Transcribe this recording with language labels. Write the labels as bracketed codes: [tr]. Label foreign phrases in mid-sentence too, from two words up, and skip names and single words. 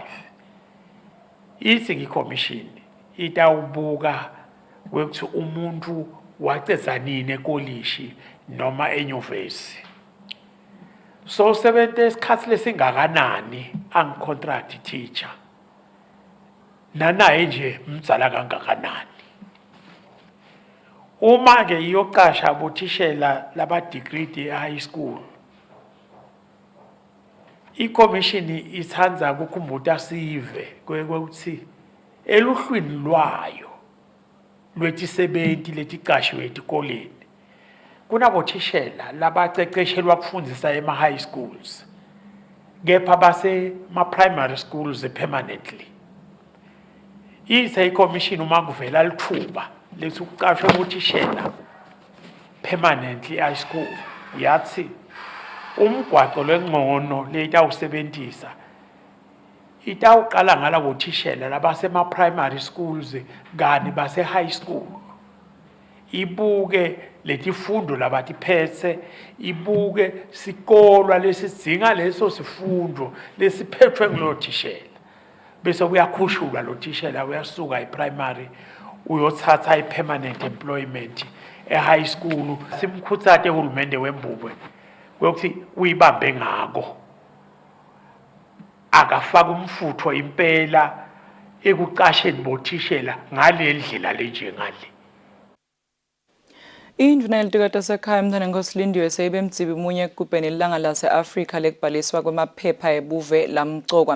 [ss] Ithi ikomishini itawubuka kwekuthi umuntu waceza nini ekolishi noma enyuvesi. So sebenze isikhathi lesingakanani [en] contract teacher. [ss] Nanaye nje mdzala kangakanani. Uma ke iyocasha bothishela laba [en] degree high school. [ss] Ikomishini ithandza kukhumbuta sive kwekuthi eluhlwini lwayo lwetisebenti leticashwe etikoleni kunabothishela labaceceshelwa kufundisa ema [en] high schools [ss] kepha base ma [en] primary schools permanently. [ss] Ikomishini uma kuvela lithuba lethi ukucashwa bothishela [en] permanently high school [ss] yathi umgwaqo lengcono letawusebentisa itawuqala ngala bothishela labasema [en] primary schools [ss] kani base high school. Ibuke letifundo labatiphethe, ibuke sikolwa lesidzinga leso sifundo lesiphethwe ngulothishela. Bese kuyakhushulwa lothishela uyasuka eprimary uyothatha [en] ipermanent employment high school. [ss] Simkhutsate uhulumende wembubwe kwekuthi uyibambe ngako. Akafaka umfutho impela ekuqasheni bothishela ngalendlela lenjengale. Indvuna yelitikata sekhaya mthana ngosilindiwe seyibe mdzibi munye ekugubheni ilanga lase-Afrika lekubhaliswa kwemaphepha ebuve lamgcokwa.